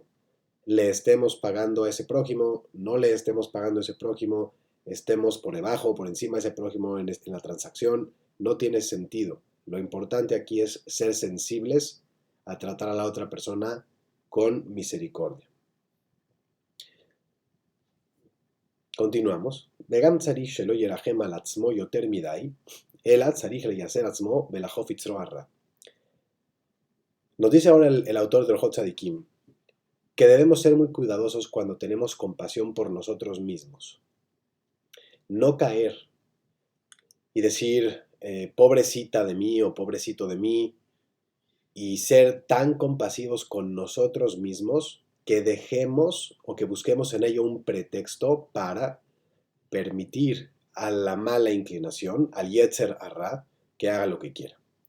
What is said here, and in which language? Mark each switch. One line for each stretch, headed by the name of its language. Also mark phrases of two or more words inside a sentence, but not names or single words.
Spanish: Le estemos pagando a ese prójimo, no le estemos pagando a ese prójimo, estemos por debajo, por encima de ese prójimo en la transacción, no tiene sentido. Lo importante aquí es ser sensibles a tratar a la otra persona con misericordia. Continuamos.
Hebrew: וגם צריך שלא ירחם על עצמו יותר מדי, אלא צריך לייסר עצמו ולחוף יצרו הרע.
Spanish: Nos dice ahora el autor del Hot Tzadikim que debemos ser muy cuidadosos cuando tenemos compasión por nosotros mismos. No caer y decir, pobrecita de mí o pobrecito de mí, y ser tan compasivos con nosotros mismos que dejemos o que busquemos en ello un pretexto para permitir a la mala inclinación, al
Hebrew: יצר הרע,
Spanish: que haga lo que quiera.